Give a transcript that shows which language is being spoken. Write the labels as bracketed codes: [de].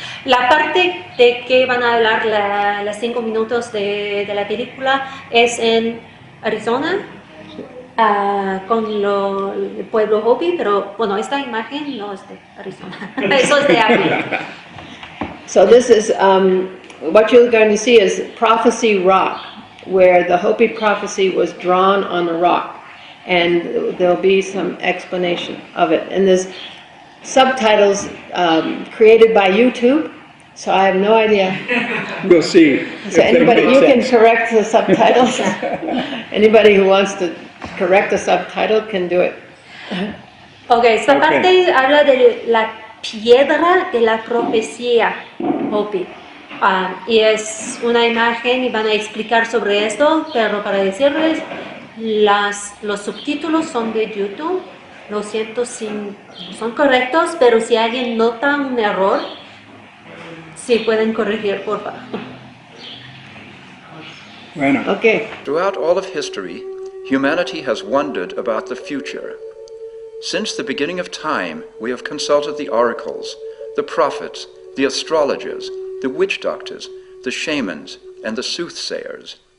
[es] La parte de que van a hablar las 5 minutos de la película es en Arizona. Con el pueblo Hopi, pero bueno, esta imagen no es de Arizona, eso es de África. [en] So this is, what you're going to see is Prophecy Rock, where the Hopi prophecy was drawn on a rock, and there'll be some explanation of it. And there's subtitles created by YouTube, so I have no idea. We'll see. So anybody, you can correct the subtitles. Anybody who wants to correct the subtitle can do it. [es] Okay, esta parte habla de la piedra de la profecía Hopi. Y es una imagen y van a explicar sobre esto, pero para decirles, los subtítulos son de YouTube. Lo siento si no son correctos, pero si alguien nota un error, sí pueden corregir, por favor. Bueno. [en] Okay. Throughout all of history, humanity has wondered about the future. Since the beginning of time, we have consulted the oracles, the prophets, the astrologers, the witch doctors, the shamans, and the soothsayers.